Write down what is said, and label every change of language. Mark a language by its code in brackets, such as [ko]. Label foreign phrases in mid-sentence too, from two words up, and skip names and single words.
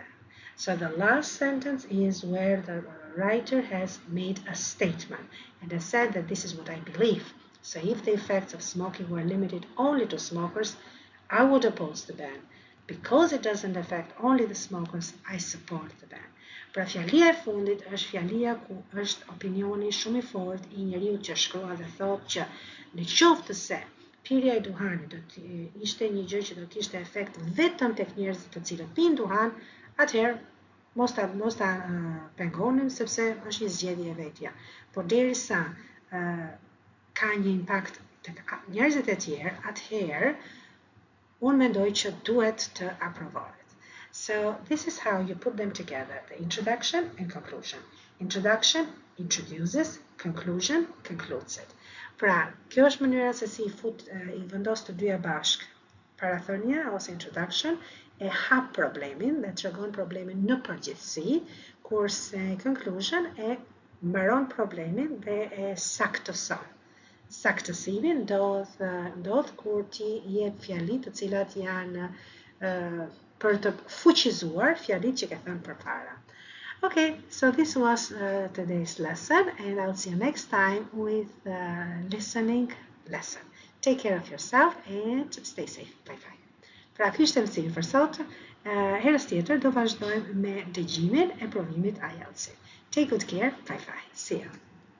[en] So the last sentence is where the writer has made a statement and has said that this is what I believe. So if the effects of smoking were limited only to smokers, I would oppose the ban. Because it doesn't affect only the smokers, I support the ban. [sq] Pra fjalia e fundit është fjalia ku është opinioni shumë I fortë I njeriu që shkruan dhe thotë që në qoftë se pirja e duhanit do të ishte një gjë që do të kishte efekt vetëm tek njerëzit të cilët pinë duhan, atëherë mos ta pengonim sepse është një zgjedhje e vetja. Por derisa ka një impakt njerëzit e tjerë, atëherë unë mendoj që duhet të aprovohet. [en] So this is how you put them together, the introduction and conclusion. Introduction introduces, conclusion concludes it. [sq] Pra, kjo është mënyra se si i vendos të dyja bashk. Parathënia ose introduction e hap problemin dhe tregon problemin në përgjithësi, kurse conclusion e mbaron problemin dhe e saktëson. Saktësimi ndodh kur ti jep fjali të cilat janë për të fuqizuar fjalit që ke thënë përpara. [en] Okay, so this was today's lesson, and I'll see you next time with listening lesson. Take care of yourself and stay safe. Bye-bye. [sq] Pra, ky ishte mësimi për sot. Herës tjetër do vazhdojmë me dëgjimin e provimit IELTS. [en] Take good care. Bye-bye. See you.